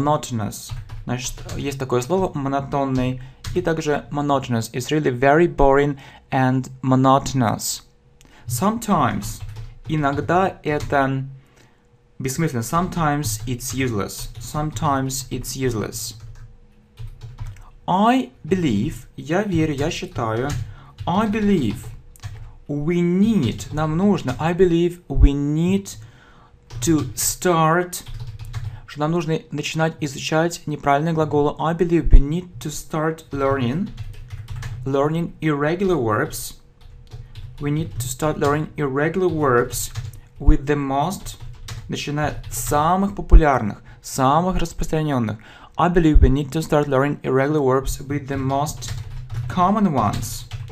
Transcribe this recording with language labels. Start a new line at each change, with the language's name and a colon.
Russian: Значит, есть такое слово монотонный и также monotonous.
English: It's really very boring and monotonous.
Russian: Sometimes, иногда это бессмысленно.
English: Sometimes it's useless. Sometimes it's useless. I believe,
Russian: я верю, я считаю.
English: I believe we need,
Russian: нам нужно.
English: I believe we need to start,
Russian: что нам нужно начинать изучать неправильные глаголы.
English: I believe we need to start learning irregular verbs. We need to start learning irregular verbs with the most,
Russian: начиная с самых популярных, самых распространенных.
English: I believe we need to start learning irregular verbs with the most common ones.